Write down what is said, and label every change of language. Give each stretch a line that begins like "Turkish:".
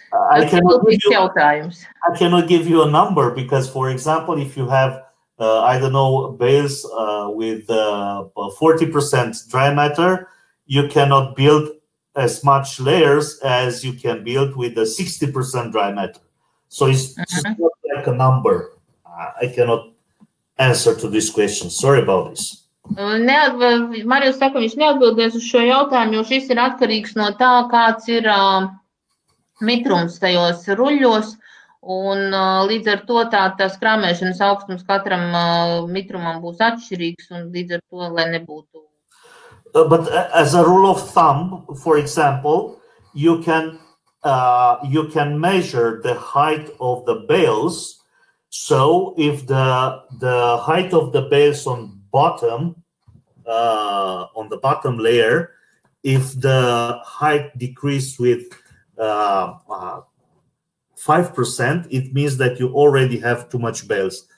English: I cannot give you a number because, for example, if you have I don't know, bales with 40% dry matter, you cannot build as much layers as you can build with the 60% dry matter. So it's not like a number. I cannot answer to this question. Sorry about this.
Latvian: Marijs saka, viņš neatbildēs uz šo jautājumu, jo šis ir atkarīgs no tā, kāds ir mitrums tajos ruļļos. Un līdz ar to tās krāmēšanas augstums katram mitrumam būs atšķirīgs, un līdz ar to, lai nebūtu.
English: But as a rule of thumb, for example, you can measure the height of the bales. So if the height of the bales on the bottom layer, if the height decreased with 5%, it means that you already have too much bales.